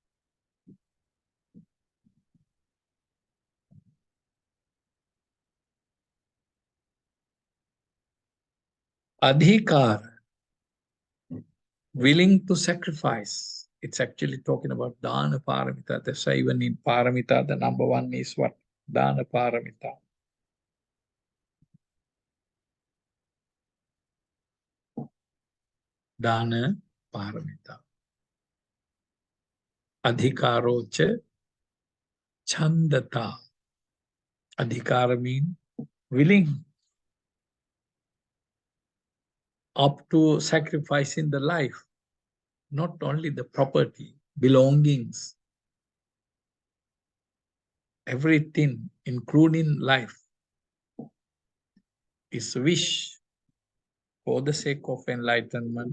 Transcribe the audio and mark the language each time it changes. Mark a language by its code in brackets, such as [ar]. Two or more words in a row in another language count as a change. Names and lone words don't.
[en] Adhikar, willing to sacrifice. It's actually talking about [sa] दान पारमिता. [en] That's why even in Paramita, the number one is what? [sa] दान पारमिता। दान पारमिता. [pi] Adhikarocha Chandata. [en] Adhikara means willing. Up to sacrificing the life. Not only the property, belongings. Everything, including life, is wish for the sake of enlightenment.